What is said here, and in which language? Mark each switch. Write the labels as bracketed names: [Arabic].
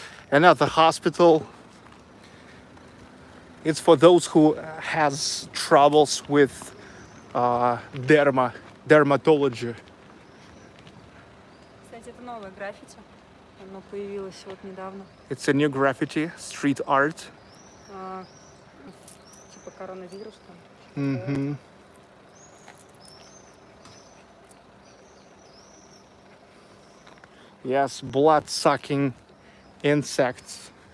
[English] And at the hospital, it's for those who has troubles with dermatology. [Russian] Кстати, это новое граффити. Оно появилось вот недавно. [English] It's a new graffiti, street art. [Russian] Типа коронавирус там. Mm-hmm. [English] Yes, blood-sucking insects.